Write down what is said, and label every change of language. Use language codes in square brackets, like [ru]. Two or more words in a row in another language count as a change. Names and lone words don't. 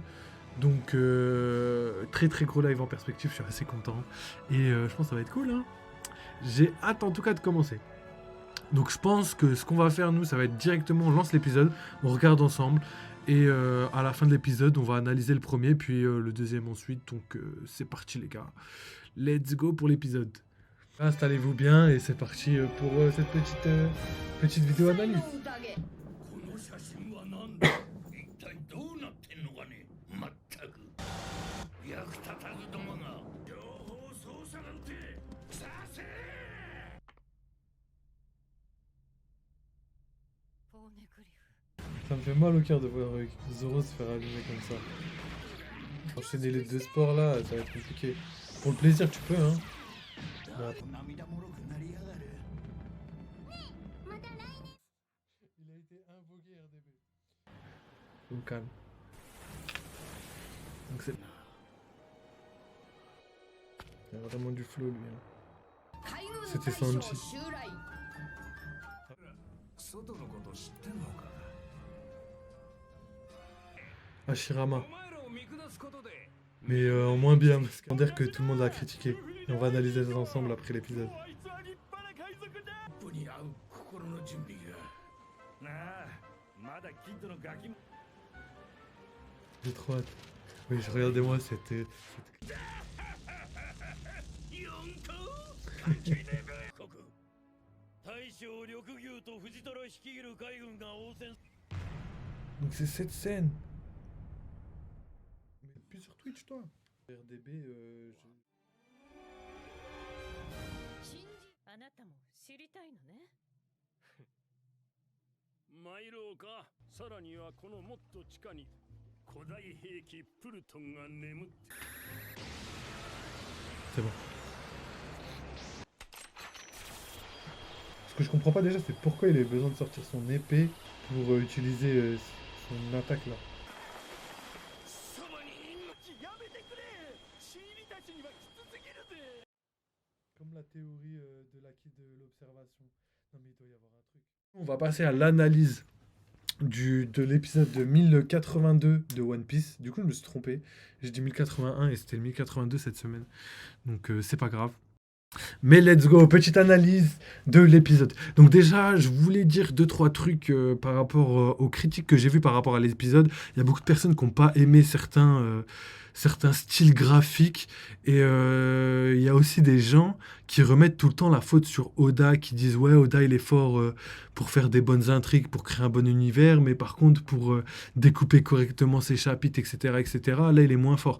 [fr] Donc très très gros live en perspective, je suis assez content. Et je pense que ça va être cool, hein. J'ai hâte en tout cas de commencer. Donc je pense que ce qu'on va faire nous, ça va être directement, on lance l'épisode, on regarde ensemble. Et à la fin de l'épisode, on va analyser le premier, puis le deuxième ensuite. Donc c'est parti les gars. [en] Let's go [fr] pour l'épisode. Installez-vous bien et c'est parti pour cette petite vidéo analyse. [ja] この写真は何だ一体どうなってんのかねまったく役立たずどもが情報操作なんてさせ [fr] Ça me fait mal au cœur de voir Zoro se faire allumer comme ça. Enchaîner les deux sports là, ça va être compliqué. Pour le plaisir, tu peux, hein. Mais attends. [ja] 涙もろくなりやがる [fr] Il a été invoqué RDB. Au calme. Donc c'est. Il y a vraiment du flow lui. Hein. C'était Sanji. [ja] 外のこと知ってんのか Hashirama. お前らを見下すことで [fr] Mais en moins bien, parce qu'on dire que tout le monde l'a critiqué. Et on va analyser ça ensemble après l'épisode. [ja] あいつは立派な海賊だ部に合う心の準備がなあまだキッドのガキも [fr] J'ai trop hâte. Oui, regardez-moi cette. [ja] 四皇ジネベ国大将緑牛と藤虎率いる海軍が応戦 [fr] Donc c'est cette scène. Mais plus sur Twitch toi. RDB, [ja] あなたも知りたいのね。参ろうかさらにはこのもっと地下に古代兵器プルトンが眠って [fr] c'est bon. Ce que je comprends pas déjà, c'est pourquoi il avait besoin de sortir son épée pour utiliser son attaque là. [ja] そばにいんのちやめてくれシーリたちにはきつすぎるぜ [fr] Comme la théorie de l'observation. Non mais il doit y avoir un truc. On va passer à l'analyse de l'épisode de 1082 de One Piece. Du coup, je me suis trompé. J'ai dit 1081 et c'était le 1082 cette semaine. Donc, c'est pas grave. Mais [en] let's go, [fr] petite analyse de l'épisode. Donc déjà, je voulais dire deux, trois trucs par rapport aux critiques que j'ai vues par rapport à l'épisode. Il y a beaucoup de personnes qui n'ont pas aimé certains styles graphiques. Et il y a aussi des gens qui remettent tout le temps la faute sur Oda, qui disent ouais, Oda il est fort pour faire des bonnes intrigues, pour créer un bon univers, mais par contre pour découper correctement ses chapitres, etc., etc., là il est moins fort.